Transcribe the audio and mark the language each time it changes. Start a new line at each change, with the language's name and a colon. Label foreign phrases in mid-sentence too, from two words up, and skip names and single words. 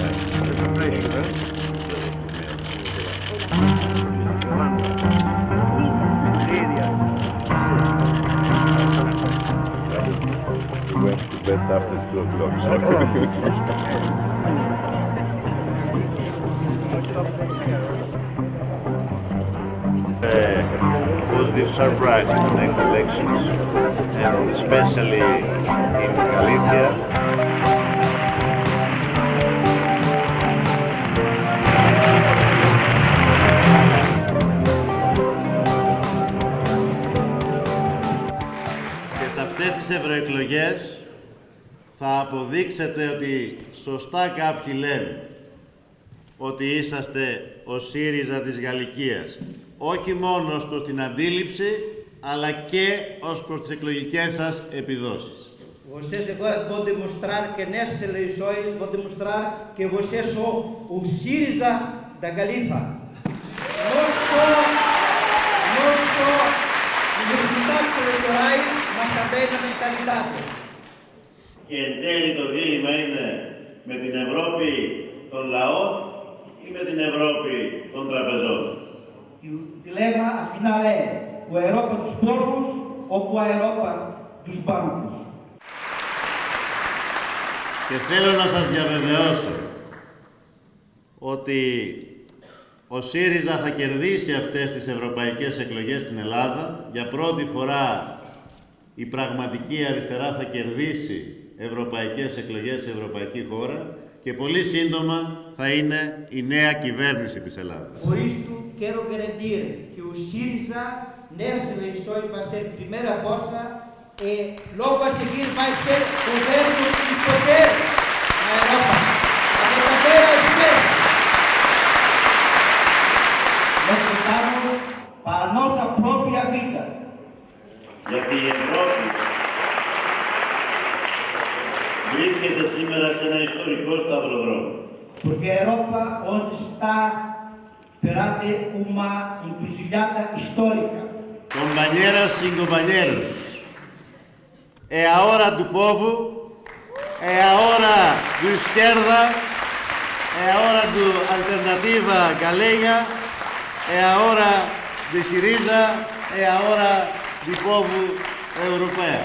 English: We went to bed after 2 o'clock. Positive surprise in the next elections, and especially in Galicia.
Greek: Και σε αυτές τις ευρωεκλογές θα αποδείξετε ότι σωστά κάποιοι λένε ότι είσαστε ο ΣΥΡΙΖΑ της Γαλλικίας. Όχι μόνο ως προς την αντίληψη, αλλά και ως προς τις εκλογικές σας επιδόσεις.
Portuguese: Vocês agora vão demonstrar que nessas eleições vão demonstrar que vocês são o Syriza da Galiza. Não só nos resultados eleitorais, mas também na mentalidade.
Greek: Και εν τέλει το δίλημμα είναι με την Ευρώπη των λαών ή με την Ευρώπη των τραπεζών.
Portuguese: E o dilema, afinal, é ou a Europa dos povos ou a Europa dos bancos.
Greek: Και θέλω να σας διαβεβαιώσω ότι ο ΣΥΡΙΖΑ θα κερδίσει αυτές τις ευρωπαϊκές εκλογές στην Ελλάδα. Για πρώτη φορά η πραγματική αριστερά θα κερδίσει ευρωπαϊκές εκλογές σε ευρωπαϊκή χώρα και πολύ σύντομα θα είναι η νέα κυβέρνηση της Ελλάδας.
Portuguese: Por isto, quero garantir que o Syriza, nessas eleições, vai ser primeira força e logo a seguir vai ser governo de poder na Europa. A verdadeira esquerda. Nós lutamos para a nossa própria vida.
Greek: Γιατί η Ευρώπη βρίσκεται σήμερα σε ένα ιστορικό σταυροδρόμιο.
Portuguese: Porque a Europa hoje está perante uma encruzilhada histórica.
Spanish: Compañeras y compañeros,
Portuguese: é a hora do povo, é a hora do esquerda, é a hora do Alternativa Galega, é a hora de Syriza, é a hora do povo europeu.